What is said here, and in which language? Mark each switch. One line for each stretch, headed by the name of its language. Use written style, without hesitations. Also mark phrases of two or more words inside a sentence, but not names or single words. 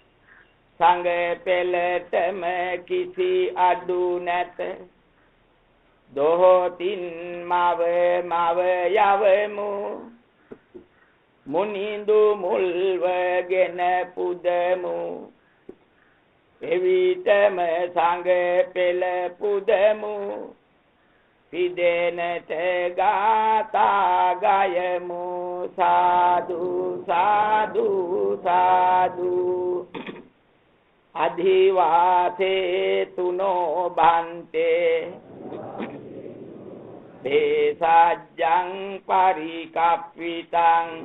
Sinhala: සංඝ පෙළටම කිසි අඩු නැත දොහොතින් මව යවමු මුනිඳු මුල්වගෙන පුදමු එවිටම සංඝ පෙළ පුදමු පිදෙනට ගාථා ගයමු සාදු සාදු සාදු
Pali: අධිවාසේ තුනෝ බන්තේ දේසජ්ජං පරිකප්පිතං